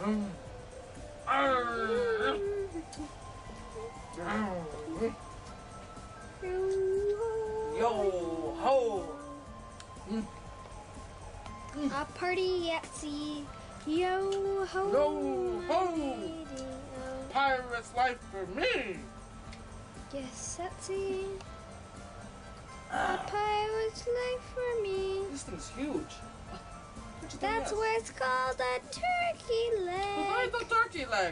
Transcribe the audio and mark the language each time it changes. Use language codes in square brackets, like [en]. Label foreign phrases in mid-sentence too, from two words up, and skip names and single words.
[en] Yo ho! A party yetsy. Yo ho! Yo ho! Pirate's life for me! Yes, that's it. A pirate's life for me. This thing's huge. That's why it's called a turkey leg. Why the turkey leg?